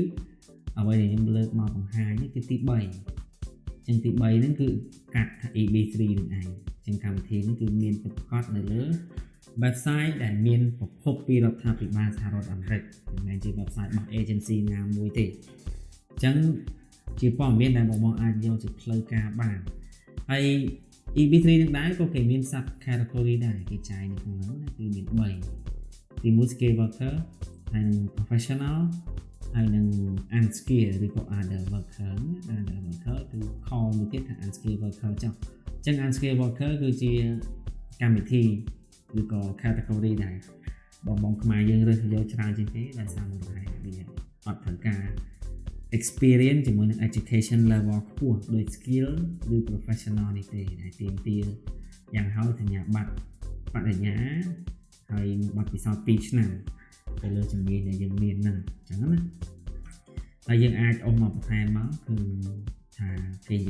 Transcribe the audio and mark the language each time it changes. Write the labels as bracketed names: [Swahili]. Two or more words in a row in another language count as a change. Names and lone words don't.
[Khmer] អ្វីដែលខ្ញុំលើកមកបង្ហាញនេះគឺទី3អញ្ចឹងទី3ហ្នឹងគឺកាត់ថា EB3 នឹងឯងអញ្ចឹងកម្មវិធីនេះគឺមានប្រកាសនៅលើ website ដែលមានប្រភពពីរដ្ឋាភិបាលសហរដ្ឋអាមេរិកមិនមែនជា website របស់ agency ណាមួយទេអញ្ចឹងជាព័ត៌មានដែលបងអាចយកទៅផ្លូវការបានហើយ EB3 នឹងដែរក៏គេមាន [English] sub category [Khmer] ដែរគេចែកនៅក្នុងហ្នឹងគឺមាន 3ទី1 [English] skilled worker [Khmer] ហើយនឹង professional ហើយនឹង unskilled ឬក៏ [English] other worker [Khmer] គឺខលមួយទៀតថា [English] unskilled worker [Khmer] ចុះអញ្ចឹង [English] unskilled worker [Khmer] គឺជាកម្មវិធីឬក៏ category ដែរបងខ្មែរយើងរើសយកច្រើនជាងគេដោយសារមួយហើយវាអត់ត្រូវការ experience ជាមួយនឹង [English] education level [Khmer] ខ្ព ស់ដូច skill ឬ professional នេះទេដែលទាមទារយ៉ាងហោចសញ្ញាបត្របរិញ្ញាហើយបទពិសោធន៍2ឆ្នាំទៅលើជំនាញដែលយើងមានហ្នឹងអញ្ចឹងណាហើយយើងអាចអុសមកបន្ថែមមកគឺថាគេនិយា